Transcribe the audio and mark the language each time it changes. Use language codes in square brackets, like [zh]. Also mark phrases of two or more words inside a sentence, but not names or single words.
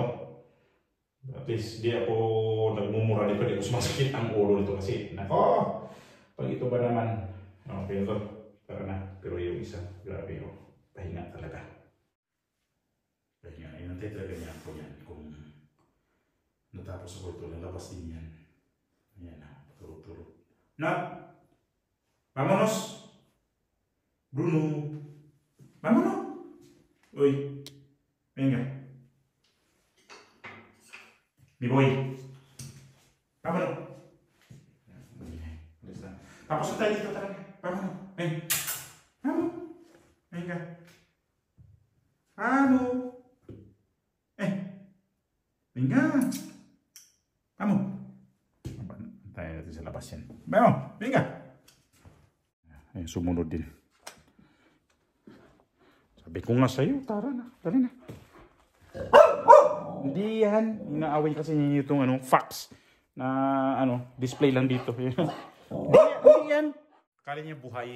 [tl] At least di ako nagmumura dito, di ko sumasakit ang ulo nito kasi nako, pag ito ba naman, okay na to, tara na. Pero yung isa, grabe yun, pahinga talaga. Pahinga, inantay talaga niya ako yan kung natapos ako ito, lalabas din yan. Ayan na, turo-turo. Na! [es] Vámonos! Bruno! Vámonos! Uy! Venga! Mi boy! Vámonos! [tl] Tapos na tayo dito talaga. [es] Vámonos! Ven! Vamos! Venga! Vamos! Venga! Vamos! [tl] Tayo natin sa labas yan. [es] Vamos! Venga! [tl] Ayun, sumunod din. Sabi ko nga sa'yo, tara na, tara na. Hindi yan. Inaaway kasi niya itong fax na display lang dito. Hindi yan. Akala niya buhay.